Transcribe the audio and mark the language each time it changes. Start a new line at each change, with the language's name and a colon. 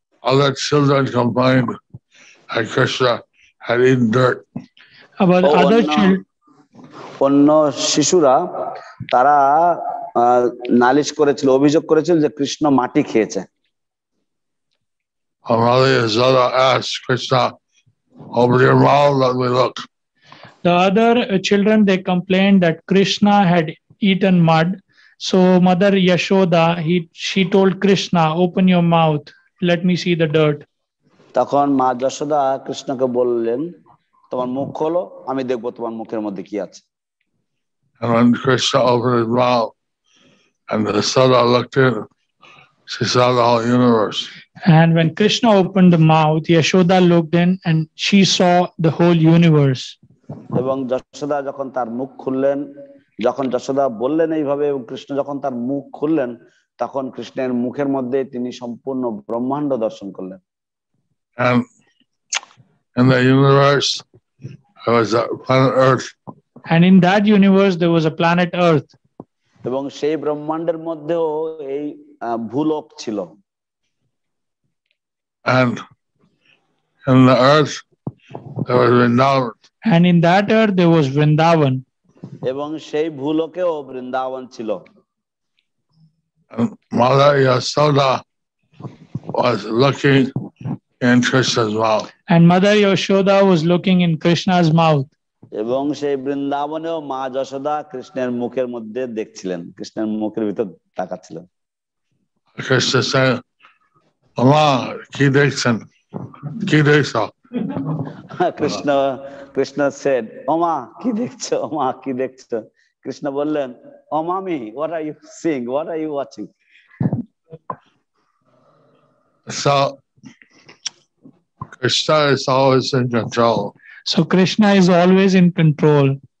English: Other children complained that Krishna had eaten dirt. About other children,
Bangla: অন্য শিশুরা তারা নালিশ করেছিল, অভিযোগ করেছিল যে কৃষ্ণ মাটি খেয়েছে।
English: Mother Yashoda asked Krishna, "Open your mouth, let me look." The other children, they complained that Krishna had eaten mud. So Mother Yashoda, she told Krishna, open your mouth, let me see the dirt.
Bangla: তখন মা যশোদা কৃষ্ণকে বললেন, তোমার মুখ খোলো, আমি দেখবো তোমার মুখের মধ্যে কি আছে।
English: And when Krishna opened his mouth and Yashoda looked in, she saw the whole universe. And when Krishna opened the mouth, Yashoda looked in and she saw the whole universe.
Bangla: এবং যশোদা যখন তার মুখ খুললেন, যখন যশোদা বললেন এইভাবে এবং কৃষ্ণ যখন তার মুখ খুললেন, তখন কৃষ্ণের মুখের মধ্যে তিনি সম্পূর্ণ ব্রহ্মাণ্ড দর্শন করলেন।
English: And in the universe there was a planet Earth. And in that universe there was a planet Earth.
Bangla: এবং সেই ব্রহ্মাণ্ডের মধ্যেও এই ভূলোক ছিল।
English: And in the earth there was Vrindavan. And in that earth there was Vrindavan.
Bangla: এবং সেই ভূলোকেও বৃন্দাবন ছিল।
English: And Mother Yashoda was looking in Krishna's mouth. And Mother Yashoda was looking in Krishna's mouth.
Bangla: এবং সেই বৃন্দাবনেও মা যশোদা কৃষ্ণের মুখের মধ্যে দেখছিলেন, কৃষ্ণের মুখের ভিতর তাকাচ্ছিলেন।
English: Krishna said,
Bangla: "Mama, ki dekchen? Ki dekho?" Krishna
English: said,
Bangla: "ওমা কি দেখছো? ওমা কি দেখছো?" কৃষ্ণ বললেন, "ও মামি,
English: what are you seeing? What are you watching?" So Krishna is always in control. So Krishna is always in control.